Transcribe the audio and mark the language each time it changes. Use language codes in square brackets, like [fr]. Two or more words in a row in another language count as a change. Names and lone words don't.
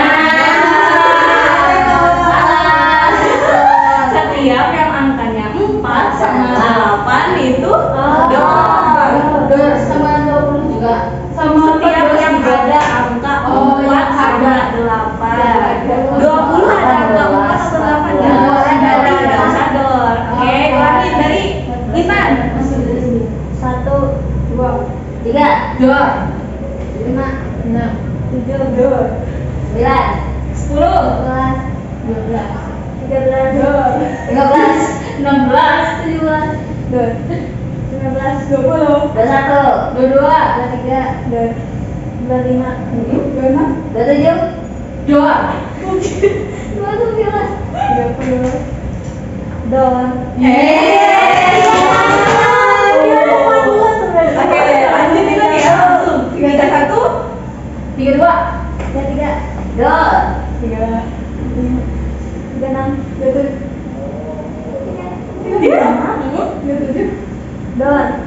[id] Setiap yang angkanya 4 sama 8 itu door. Sama 20 juga. Setiap yang ada angka 4 sama 8. 20 ada angka 4 sama 8 ya. Ada door. Oke, ulangi dari Ivan. 1, 2, 3, door. 5, 6, 7, door. 9, 10, 11, 12, 13, door. 15, 16, 17, door. 19, 20, 21, 22, 23, door. 25, 26, 27, door. 29, 30, door. Oke, lanjut ini lagi ya, langsung 31, 32, 33, door. 35, 36, 37, 37, door.